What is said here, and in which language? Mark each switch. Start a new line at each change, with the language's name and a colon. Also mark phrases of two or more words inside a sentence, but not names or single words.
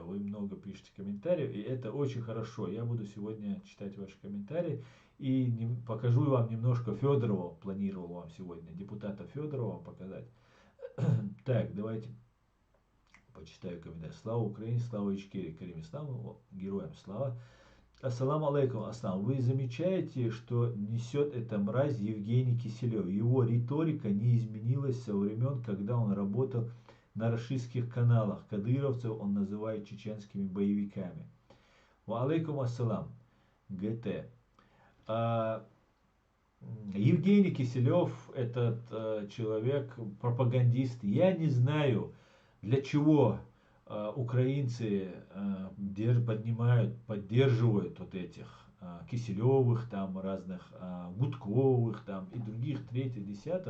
Russian: Вы много пишете комментариев, и это очень хорошо. Я буду сегодня читать ваши комментарии и покажу вам немножко Федорова. Планировал вам сегодня депутата Федорова вам показать. Так, давайте почитаю комментарии. Слава Украине, слава Ичкерии, Карим Исламу, героям слава.
Arabic: السلام عليكم, Аслам.
Russian: Вы замечаете, что несет эта мразь Евгений Киселев? Его риторика не изменилась со времен, когда он работал на рашистских каналах. Кадыровцев он называет чеченскими боевиками.
Arabic: وعليكم السلام. ГТ.
Russian: Евгений Киселев, этот человек, пропагандист. Я не знаю, для чего украинцы поддерживают вот этих Киселевых, там разных Гудковых, там и других, третьих, десятых.